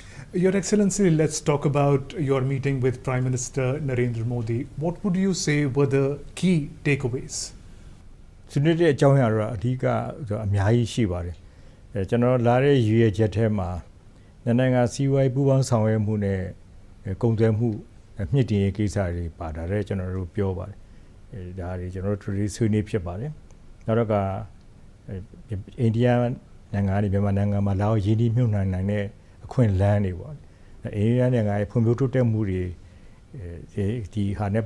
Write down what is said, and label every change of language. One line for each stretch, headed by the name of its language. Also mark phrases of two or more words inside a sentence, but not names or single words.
English: Your Excellency, let's talk about your meeting with Prime Minister Narendra Modi. What would you say were the key takeaways?
Burmese: ဆွေးနွေးတဲ့အကြောင်းအရာတော့အဓိကအများကြီးရှိပါတယ်။ကျွန်တော်လာတဲ့ရည်ရွယ်ချက်ထဲမှာနိုင်ငံစီးပွားရေးပူးပေါင်းဆောင်ရွက်မှုနဲ့ကုန်သွယ်မှုမြင့်တင်ရေးကိစ္စတွေပါတာလည်းကျွန်တော်တို့ပြောပါတယ်။ဒါ တွေကျွန်တော်တို့ဆွေးနွေးဖြစ်ပါတယ်။နောက်တော့ကအိန္ဒိယနိုင်ငံနဲ့မြန်မာနိုင်ငံမှာလာရင်းနှီးမြှုပ်နှံနိုင်တဲ့အခွင့်အလမ်းတွေပေါ့။အိန္ဒိယနိုင်ငံရဲ့ဖွံ့ဖြိုးတိုးတက်မှုတွေဒီဟာနဲ့